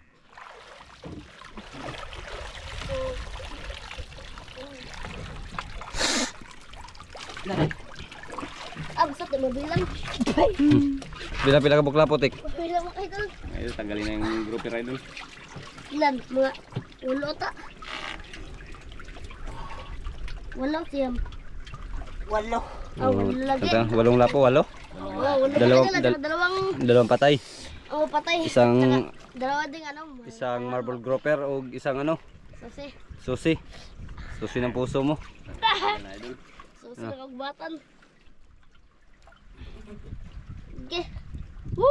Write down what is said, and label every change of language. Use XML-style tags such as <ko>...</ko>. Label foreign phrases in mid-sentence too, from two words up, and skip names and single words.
<tl>Basta tayo mabilang.</tl> <ceb>Pila ka bukla po, tik.</ceb> <tl>Mabilang mga idol. Mga idol, tanggalin na yung grouper idol. Ilan? Mga walo ta. Walo siyam.</tl> <ceb>Walo. Walo lagi.</ceb> <tl>Walong lapo, walo. Walo Dalawang-</tl> <ceb>lagi na.</ceb> <tl>Dalawang patay. Patay. Isang- Dalawa ding ano. Isang</tl> <en>marble grouper</en> <tl>o isang ano, Susi. susi. Susi ng puso mo. Yan idol. Susi ng kagbatan. Okay. Woo!</tl>